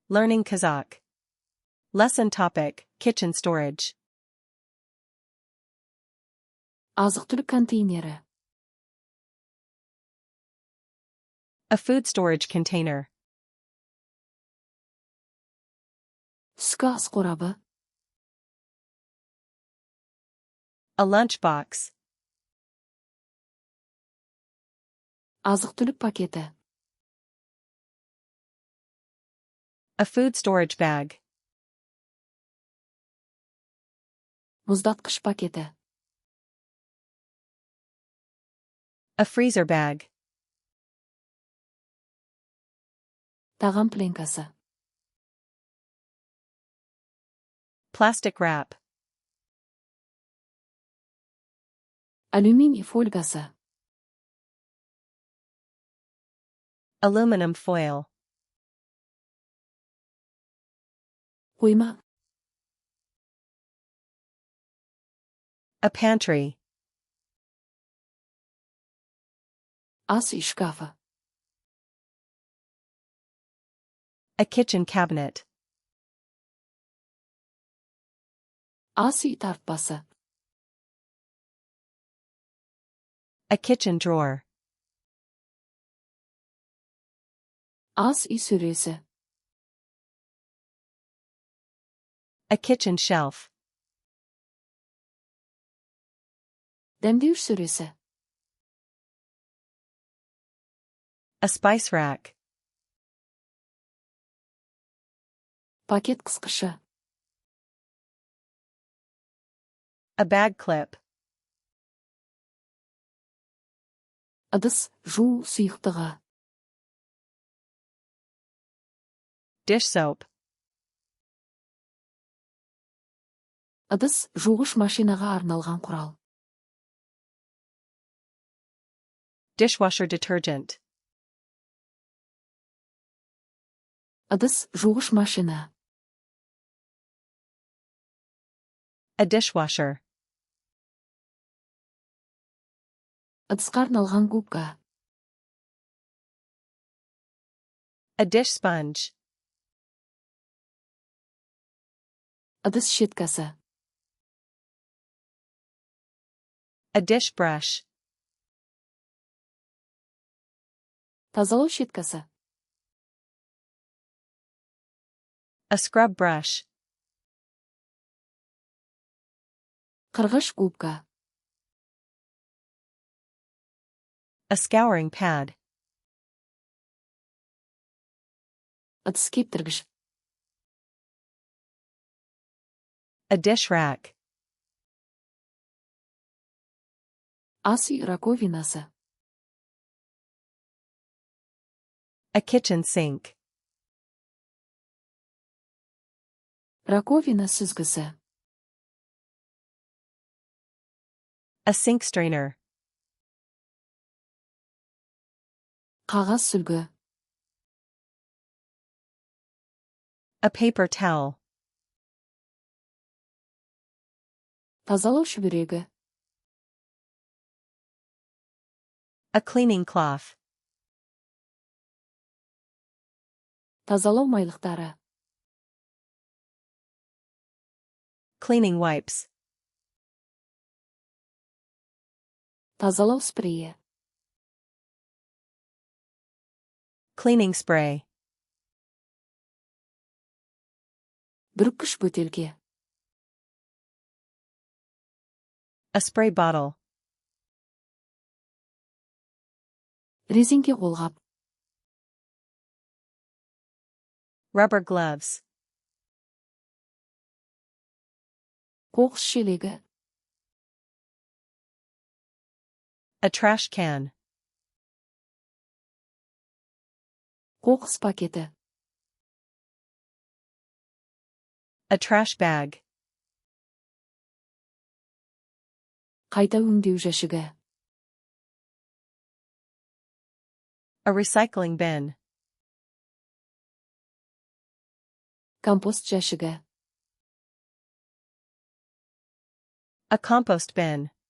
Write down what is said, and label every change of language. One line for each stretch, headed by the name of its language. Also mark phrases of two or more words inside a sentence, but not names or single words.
English: Learning Kazakh. Lesson topic, kitchen storage.
Kazakh: Азық-түлік контейнері.
English: A food storage container.
Kazakh: Түскі ас қорабы.
English: A lunchbox.
Kazakh: Азық-түлік пакеті.
English: A food storage bag.
Kazakh: Мұздатқыш пакеті.
English: A freezer bag.
Kazakh: Тағам пленкасы.
English: Plastic wrap.
Kazakh: Алюминий фольгасы.
English: Aluminum foil.
Kazakh: Қойма.
English: A pantry.
Kazakh: Ас үй шкафы.
English: A kitchen cabinet.
Kazakh: Ас үй тартпасы.
English: A kitchen drawer.
Kazakh: Ас үй сөресі.
English: A kitchen shelf.
Kazakh: Дәмдеуіш сөресі.
English: A spice rack.
Kazakh: Пакет қысқышы.
English: A bag clip.
Kazakh: Ыдыс жуу сұйықтығы.
English: Dish soap.
Kazakh: Ыдыс жуғыш машинаға арналған құрал.
English: Dishwasher detergent.
Kazakh: Ыдыс жуғыш машина.
English: A dishwasher.
Kazakh: Ыдысқа арналған губка.
English: A dish sponge.
Kazakh: Ыдыс щеткасы.
English: A dish brush.
Kazakh: Тазалау щеткасы.
English: A scrub brush.
Kazakh: Қырғыш губка.
English: A scouring pad.
Kazakh: Ыдыс кептіргіш.
English: A dish rack.
Kazakh: Ас үй раковинасы.
English: A kitchen sink.
Kazakh: Раковина сүзгісі.
English: A sink strainer.
Kazakh: Қағаз сүлгі.
English: A paper towel.
Kazakh: Тазалау шүберегі.
English: A cleaning cloth.
Kazakh: Тазалау майлықтары.
English: Cleaning wipes.
Kazakh: Тазалау спрейі.
English: Cleaning spray.
Kazakh: Бүріккіш бөтелке.
English: A spray bottle.
Kazakh: Резеңке қолғап.
English: Rubber gloves.
Kazakh: Қоқыс шелегі.
English: A trash can.
Kazakh: Қоқыс пакеті.
English: A trash bag.
Kazakh: Қайта өңдеу жәшігі.
English: A recycling bin.
Kazakh: Компост жәшігі.
English: A compost bin.